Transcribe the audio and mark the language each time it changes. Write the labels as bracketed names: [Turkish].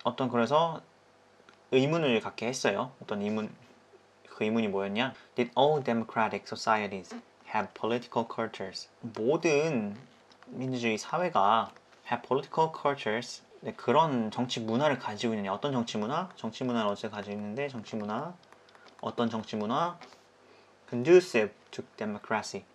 [Korean] 그래서 의문을 갖게 했어요. 그 의문이 뭐였냐? [English] Did all democratic societies have political cultures? [Korean] 모든 민주주의 사회가 [English] have political cultures. [Korean] 네, 그런 정치 문화를 가지고 있느냐? 어떤 정치 문화? 정치 문화를 어디서 가지고 있는데 어떤 정치 문화? [English] Conducive to democracy.